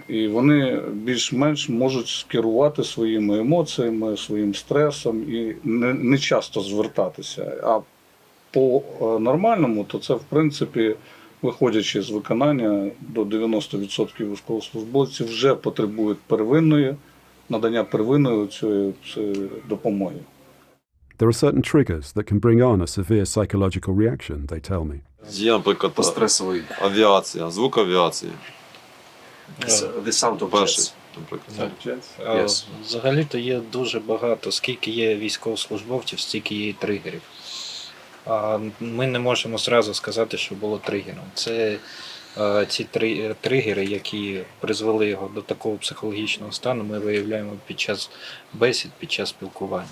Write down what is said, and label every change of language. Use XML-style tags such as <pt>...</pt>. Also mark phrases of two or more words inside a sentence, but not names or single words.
<uk>І вони більш-менш можуть скерувати своїми емоціями, своїм стресом і не часто звертатися. А по нормальному, то це, в принципі, виходячи з виконання, до 90% військовослужбовців вже потребують надання первинної цієї допомоги.</uk> <en>There are certain triggers that can bring on a severe psychological reaction, they tell me.</en> <uk>Є, наприклад, Стресовий. авіація, звук авіації.</uk> <en>The sound of</en> <uk>Перший,</uk> <en>jets.</en> <uk>наприклад.</uk> <en>Yes.</en> <uk>Взагалі-то є дуже багато, скільки є військовослужбовців, стільки є і тригерів. А ми не можемо зразу сказати, що було тригером. Це ці тригери, які призвели його до такого психологічного стану, ми виявляємо під час бесід, під час спілкування.</uk>